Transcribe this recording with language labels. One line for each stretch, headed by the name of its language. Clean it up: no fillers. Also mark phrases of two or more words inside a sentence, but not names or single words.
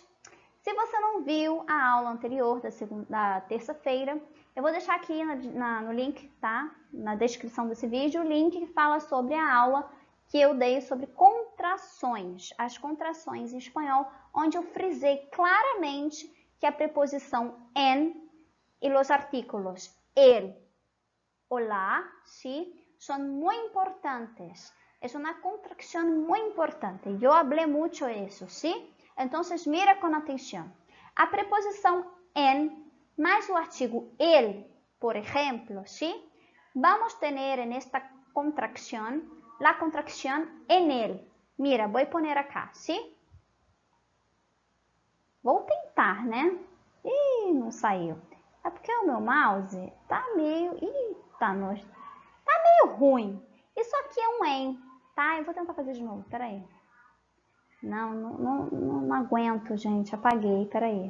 Portuguese: Se você não viu a aula anterior da terça-feira, eu vou deixar aqui no link, tá? Na descrição desse vídeo, o link que fala sobre a aula que eu dei sobre contrações, as contrações em espanhol, onde eu frisei claramente que a preposição en e os
Spanish: artículos el o la, ¿sí? Son muy importantes. Es una contracción muy importante. Yo hablé mucho de eso, ¿sí? Entonces, mira con atención.
Portuguese: A preposição en mais o artigo el,
Spanish: por ejemplo, ¿sí? Vamos a tener en esta contracción la contracción en el. Mira, voy a poner acá, ¿sí?
Portuguese: Vou tentar, né? Ih, não saiu. É porque o meu mouse tá meio... Ih, tá meio ruim. Isso aqui é um em, tá? Eu vou tentar fazer de novo, peraí. Não aguento, gente. Apaguei, peraí.